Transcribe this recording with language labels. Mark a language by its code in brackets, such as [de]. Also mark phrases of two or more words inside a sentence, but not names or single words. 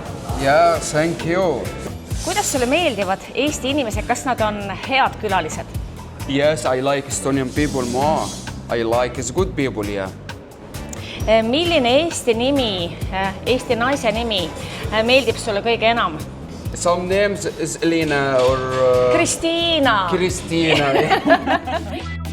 [en] Yeah, thank you. [et] Kuidas sulle meeldivad Eesti inimesed, kas nad on head külalised? [en] Yes, I like Estonian people more. I like it's good people, yeah. [et] Milline Eesti nimi, Eesti naise nimi meeldib sulle kõige enam? [en] Some names is Elena or... Kristiina. Kristiina, yeah.